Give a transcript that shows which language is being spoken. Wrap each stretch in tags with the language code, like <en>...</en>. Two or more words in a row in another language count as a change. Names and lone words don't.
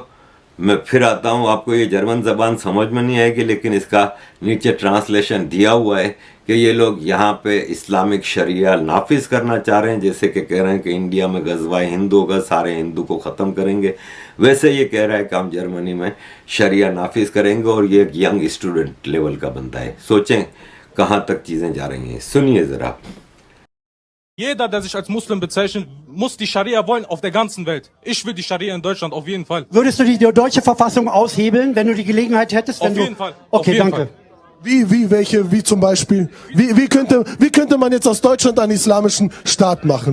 <hi>मैं फिर आता हूँ, आपको ये जर्मन ज़बान समझ में नहीं आएगी, लेकिन इसका नीचे ट्रांसलेशन दिया हुआ है कि ये लोग यहाँ पे इस्लामिक शरिया नाफिज करना चाह रहे हैं। जैसे कि कह रहे हैं कि इंडिया में गज़वा हिंदू होगा, सारे हिंदू को ख़त्म करेंगे, वैसे ये कह रहा है कि हम जर्मनी में शरिया नाफिज करेंगे। और ये एक यंग स्टूडेंट लेवल का बंदा है। सोचें कहाँ तक चीज़ें जा रही हैं। सुनिए ज़रा।</hi> <de>Jeder, der sich als Muslim bezeichnet, muss die Scharia wollen auf der ganzen Welt. Ich will die Scharia in Deutschland auf jeden Fall. Würdest du die deutsche Verfassung aushebeln, wenn du die Gelegenheit hättest? Auf jeden Fall. Okay, danke. Wie zum Beispiel? Wie könnte man jetzt aus Deutschland einen islamischen Staat machen?</de>